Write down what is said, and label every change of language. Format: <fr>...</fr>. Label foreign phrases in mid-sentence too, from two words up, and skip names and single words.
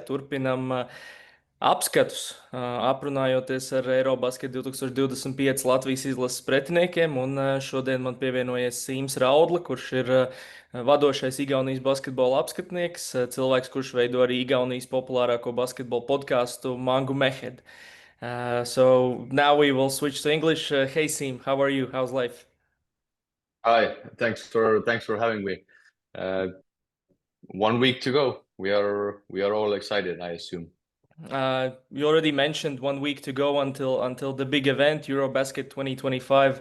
<lv>Turpinam apskatus, aprunājoties ar EuroBasket 2025 Latvijas izlases pretiniekiem, un šodien man pievienojies Siims Raudla, kurš ir vadošais Igaunijas basketbola apskatnieks, cilvēks, kurš veido arī Igaunijas populārāko basketbola podkāstu Mangumehed.</lv> <en>So now we will switch to English. Hey Siim, how are you? How's life? Hi, thanks for having me. 1 week to go. We are all excited, I assume. You already mentioned 1 week to go until the big event, EuroBasket 2025.</en>